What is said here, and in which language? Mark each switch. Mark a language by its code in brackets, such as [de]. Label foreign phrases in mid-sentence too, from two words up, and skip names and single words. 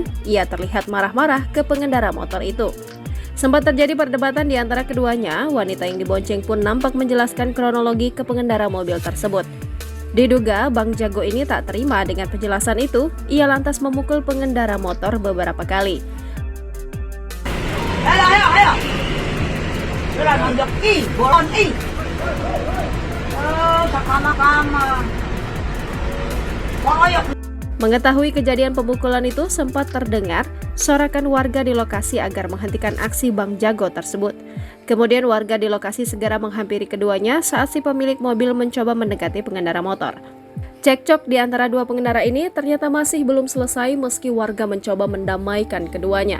[id] Ia terlihat marah-marah ke pengendara motor itu. Sempat terjadi perdebatan di antara keduanya. Wanita yang dibonceng pun nampak menjelaskan kronologi ke pengendara mobil tersebut. Diduga Bang Jago ini tak terima dengan penjelasan itu. Ia lantas memukul pengendara motor beberapa kali. Ayo. Sila nandiyak, bolon, sa kama-kama. Pangayok. Mengetahui kejadian pemukulan itu, sempat terdengar sorakan warga di lokasi agar menghentikan aksi Bang Jago tersebut. Kemudian warga di lokasi segera menghampiri keduanya saat si pemilik mobil mencoba mendekati pengendara motor. Cekcok di antara dua pengendara ini ternyata masih belum selesai meski warga mencoba mendamaikan keduanya.